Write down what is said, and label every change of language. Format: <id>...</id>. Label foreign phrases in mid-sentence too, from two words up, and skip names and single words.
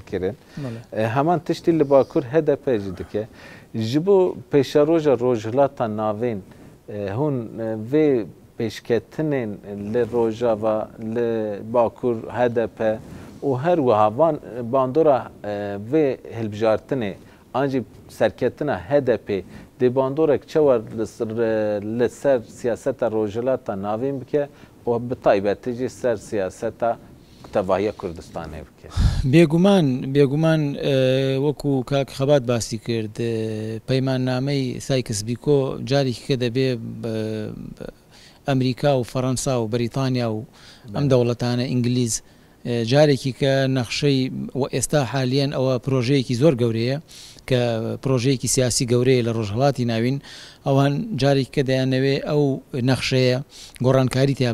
<ku>kirin heman tiştî li Bakur HDP jî dike ji bo pêşeroja rojhilata navên hûn vê pêşketinên li Rojava li Bakur HDP û her wiha van bandora vê hilbijartinê an jî serketina HDP dê bandorek çawa li ser siyaseta rojhilata navên bike û bi taybetî jî ser siyaseta تەواهیە کوردستانê bike</ku> <ckb>بێگومان وەکو کاک خەبات باسی کرد پەیماننامەی سایکس بیکۆ جارێکی کە دەبێ ئەمریکا و فەڕەنسا و بەریتانیا و ئەم دەوڵەتانە ئینگلیز جارێکی کە نەخشەی ئێستا حالیان ئەوە پرۆژەیەکی زۆر گەورەیە کە پرۆژەیەکی سیاسی گەورەیە لە ڕۆژهەڵاتی ناوین ئەوان جارێک کە دەیانەوێ ئەو نەخشەیە گۆڕانکاری تیا</ckb>